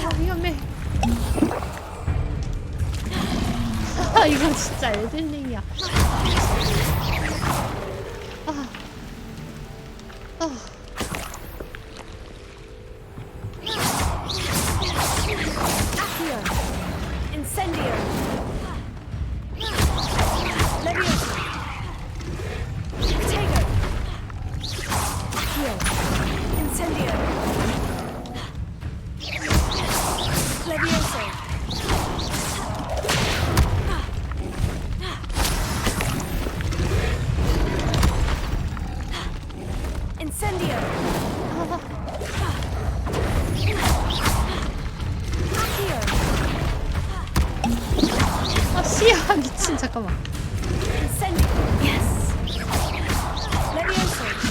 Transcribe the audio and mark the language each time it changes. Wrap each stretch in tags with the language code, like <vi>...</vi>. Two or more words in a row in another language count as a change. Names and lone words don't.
<ko>위험해. 이거 진짜 엘든링이야.</ko> <la>Incendio. Leviosa. Potato. Accio. Incendio. Leviosa. Incendio.</la> <ko>씨야 미친 잠깐만.</ko> <la>Incendio. Yes. Leviosa.</la>